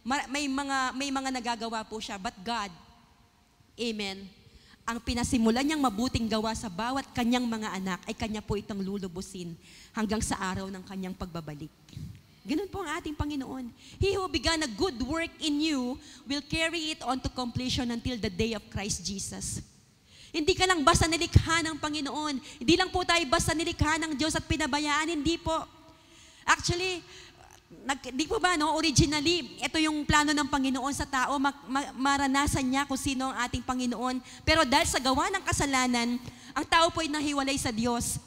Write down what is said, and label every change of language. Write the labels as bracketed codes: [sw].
[tl] May mga nagagawa po siya, but God, amen, ang pinasimulan niyang mabuting gawa sa bawat kanyang mga anak ay kanya po itong lulubusin hanggang sa araw ng kanyang pagbabalik. Ganun po ang ating Panginoon. [en] He who began a good work in you will carry it on to completion until the day of Christ Jesus. [tl] Hindi ka lang basta nilikha ng Panginoon. Hindi lang po tayo basta nilikha ng Diyos at pinabayaan. Hindi po. Actually, di po ba, no? Originally, ito yung plano ng Panginoon sa tao, maranasan niya kung sino ang ating Panginoon. Pero dahil sa gawa ng kasalanan, ang tao po ay nahiwalay sa Diyos.